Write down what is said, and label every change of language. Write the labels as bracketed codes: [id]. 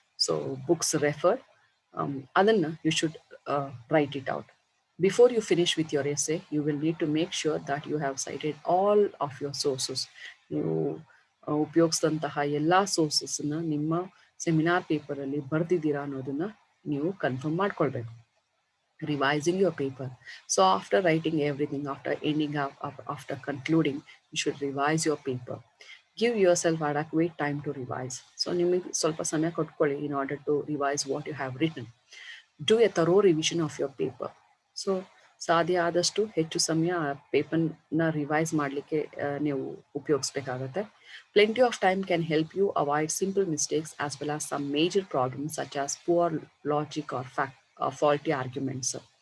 [kn] So books refer, ಅದನ್ನ [en] You should write it out. Before you finish with your essay, you will need to make sure that you have cited all of your sources. [kn] ನೀವು ಉಪಯೋಗಿಸಿದಂತಹ ಎಲ್ಲ ಸೋರ್ಸಸ್ನ ನಿಮ್ಮ seminar ಪೇಪರಲ್ಲಿ ಬರೆದಿದ್ದೀರಾ ಅನ್ನೋದನ್ನ ನೀವು confirm ಮಾಡ್ಕೊಳ್ಬೇಕು. [en] Revising your paper. So after writing everything, after ending up, after concluding, you should revise your paper. Give yourself adequate time to revise. So [kn] ನಿಮಗೆ ಸ್ವಲ್ಪ ಸಮಯ ಕೊಟ್ಕೊಳ್ಳಿ [en] in order to revise what you have written. Do a thorough revision of your paper. [kn] So ಸಾಧ್ಯ ಆದಷ್ಟು ಹೆಚ್ಚು ಸಮಯ ಪೇಪರ್ನ revise ಮಾಡಲಿಕ್ಕೆ ನೀವು ಉಪಯೋಗಿಸ್ಬೇಕಾಗತ್ತೆ. [en] Plenty of time can help you avoid simple mistakes as well as some major problems such as poor logic or faulty arguments.